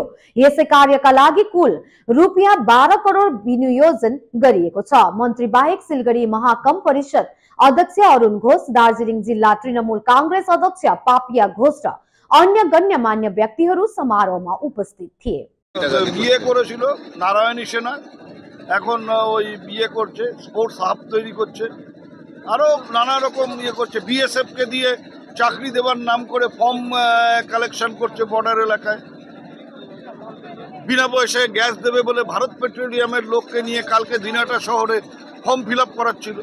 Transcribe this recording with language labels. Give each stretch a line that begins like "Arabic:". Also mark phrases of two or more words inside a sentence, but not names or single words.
Nepali: यसै कार्यका लागि कुल रुपियाँ 12 करोड विनियोजन गरिएको छ। मन्त्री बाहेक सिलगढी महाकम परिषद अध्यक्ष अरुण घोष, दार्जिलिङ जिल्ला तृणमूल कांग्रेस अध्यक्ष पापिया घोष र अन्य गण्यमान्य व्यक्तिहरू समारोहमा उपस्थित थिए।
Bangla: বিয়ে করেছিল নারায়ণী সেনা, এখন ওই বিয়ে করছে, স্পোর্টস হাব তৈরি করছে, আরো নানা রকম করছে। বিএসএফ কে দিয়ে চাকরি দেওয়ার নাম করে ফর্ম কালেকশন করছে বর্ডার এলাকায়। বিনা পয়সায় গ্যাস দেবে বলে ভারত পেট্রোলিয়ামের লোককে নিয়ে কালকে দিনাটা শহরে ফর্ম ফিল আপ করাচ্ছিল।